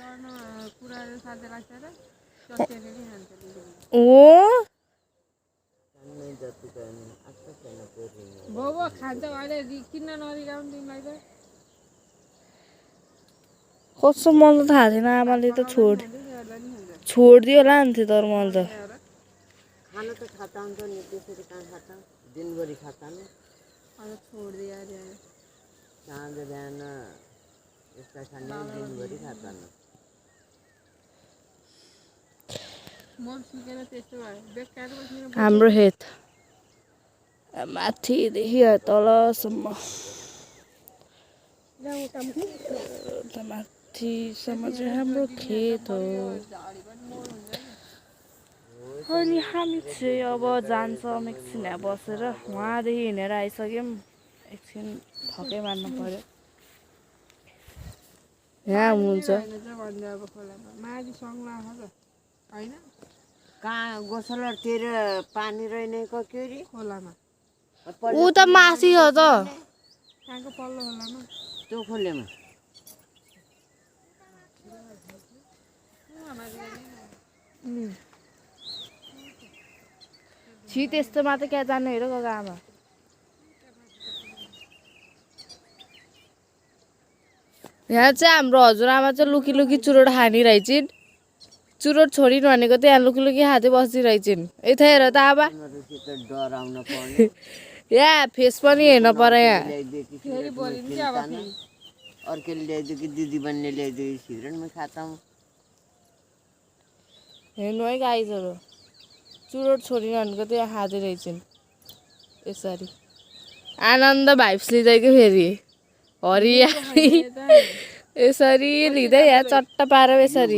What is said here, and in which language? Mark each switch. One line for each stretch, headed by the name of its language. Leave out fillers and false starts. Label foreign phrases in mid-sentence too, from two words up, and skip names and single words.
Nepali: ओ कस्तो, मलाई त थाहा थिएन। आमाले त छोडिदियो होला नि थियो, तर मैले त
Hindi: खाना तो खाता हूँ तो नहीं दूसरी कहाँ खाता हूँ, दिन भरी खाता ना। अरे छोड़ दिया यार, चांद रहना इसका खाने दिन भरी खाता ना।
Nepali: हाम्रो हेत माथिदेखि तलसम्म, माथिसम्म चाहिँ हाम्रो खेत हो। अनि हामी चाहिँ अब जान्छौँ एकछिन यहाँ बसेर। वहाँदेखि हिँडेर आइसक्यौँ, एकछिन थकै मार्नु पर्यो। यहाँ हुनुहुन्छ कहाँ गोसलतिर पानी रहने को क्यों री खोलामा, ऊ त माथि हो त, कहाँको पल्लो खोलामा, त्यो खोलेमा। छि त्यस्तोमा त क्या जानु हेर गएको आमा। यहाँ चाहिँ हाम्रो हजुरआमा चाहिँ लुकी लुकी चुरोट खानी रहेछन्। चुरोट छोडिनु भनेको त यहाँ लुकी लुकी खाँदै बसिरहेछन्। यता हेर त आमा, यहाँ फेस पनि हेर्न पर्यो। यहाँ अर्कै ल्याइदियो कि दिदी बन्ने ल्याइदियो,
Hindi: सिगरेट में खाता हूँ।
Nepali: हेर्नु है गाइजहरू, चुरोट छोडिनु भनेको त यहाँ खाँदै रहेछन् यसरी। आनन्द भाइब्स लिँदै कि फेरि हरियाली यसरी लिँदै यहाँ चट्ट पारो यसरी।